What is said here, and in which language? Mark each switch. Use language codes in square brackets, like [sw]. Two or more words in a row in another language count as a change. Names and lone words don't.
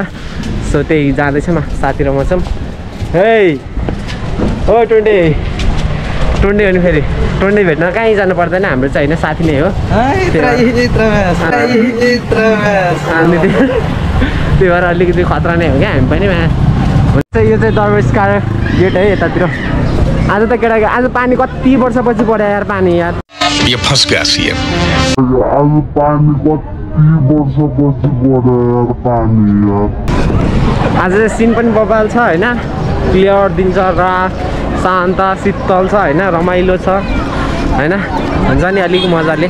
[ne] सो त्यही जाँदैछौँ साथी र म छौँ। हे हो टुन्डे हो नि, फेरि टुन्डे भेट्न कहीँ जानु पर्दैन, हाम्रो चाहिँ होइन साथी नै हो। त्यही भएर अलिकति खतरा नै हो क्या हामी पनि। यो चाहिँ दरबार गेट है यतातिर। आज त केटा आज पानी कति वर्षपछि पऱ्यो यार, पानी यार [hi] फस गया सी [ne] आज पानी कति वर्षपछि पऱ्यो यार, पानी यार। आज चाहिँ सिन पनि बबाल छ होइन, क्लियर दिन छ र शान्त शीतल छ होइन, रमाइलो छ होइन, हुन्छ नि अलिक मजाले।